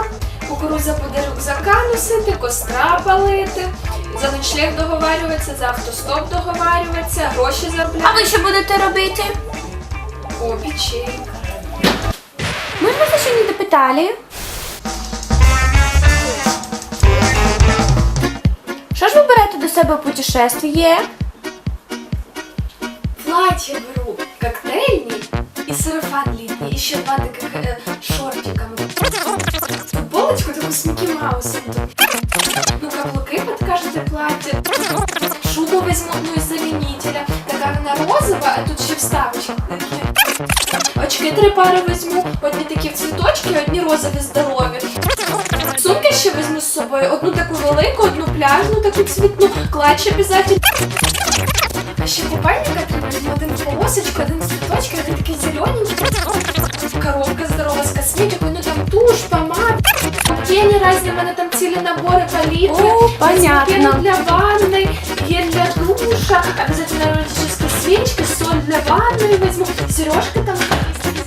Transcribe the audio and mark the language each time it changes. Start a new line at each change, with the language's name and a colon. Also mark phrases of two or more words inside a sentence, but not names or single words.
Ukrainian: Кукурудза буде рюкзака носити, костра палити, за ночлег договарюватися, за автостоп договарюватися, гроші А заробляти. ви що будете робити? О, печенька. Ми ж вас ще не допитали. Що ж ви берете до себе у путешествие?
Russian: Платье беру коктейльный и сарафан летний, еще 2 таких шортиками. Футболочку такую с Микки Маусом. Ну, каблуки под каждое платье. Шубу возьму, ну, из заменителя. Такая она розовая, а тут еще вставочки такие. Очки 3 пари возьму,
Ukrainian: одні такі в цвіточки, одні розові здорові. Сумки ще візьму з собою, одну таку велику, одну пляжну, таку цвітну, клатч обов'язково. А ще купальника треба візьму, один в полосочку, один з цвіточки, один такий зелененький. Коробка здорова з косметикою, ну там туш, помад, тіні різні, в мене там цілі набори палітри.
Russian: О, понятно. Пену для ванны, гель для душа, обязательно эротическая свечка, соль для ванны возьму, сережка там